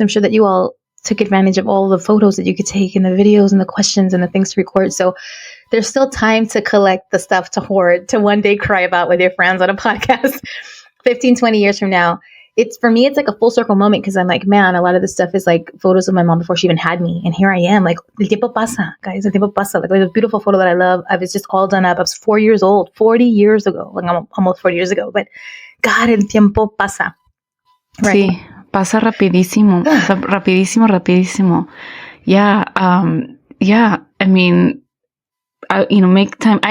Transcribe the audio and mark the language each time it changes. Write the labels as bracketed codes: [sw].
[en] I'm sure that you all took advantage of all the photos that you could take and the videos and the questions and the things to record. So there's still time to collect the stuff to hoard, to one day cry about with your friends on a podcast 15, 20 years from now. For me, it's like a full circle moment because I'm like, man, a lot of this stuff is like photos of my mom before she even had me. And here I am, like, [es] el tiempo pasa, guys, el tiempo pasa. [en] Like, there's a beautiful photo that I love. I was just all done up. I was 4 years old, 40 years ago, like almost 40 years ago. But God, [es] el tiempo pasa. [en] Right. [es] Sí. Pasa rapidísimo, rapidísimo. [en] Yeah. Yeah. I mean, make time.